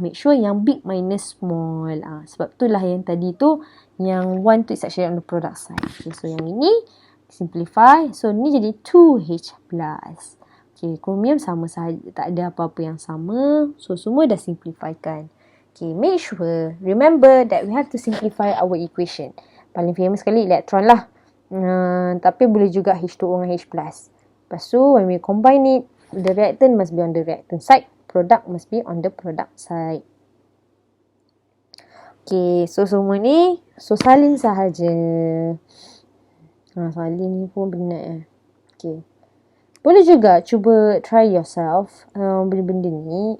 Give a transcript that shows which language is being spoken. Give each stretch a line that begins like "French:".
Malay: Make sure yang big minus small. Sebab itulah yang tadi tu, yang 1 tu
English: is actually on the product side.
Malay: Okay, so yang ini, simplify. So, ni jadi 2H plus. Okay, chromium sama sahaja. Tak ada apa-apa yang sama. So, semua dah simplifykan.
English: Okay, make sure, remember that we have to simplify our equation.
Malay: Paling famous sekali electron lah. Tapi boleh juga H2O dengan H plus.
English: Lepas tu, when we combine it, the reactant must be on the reactant side. Product must be on the product side.
Malay: Okay, so semua ni, so salin sahaja. Salin ni pun benar. Okay. Boleh juga cuba
English: try yourself
Malay: benda-benda ni.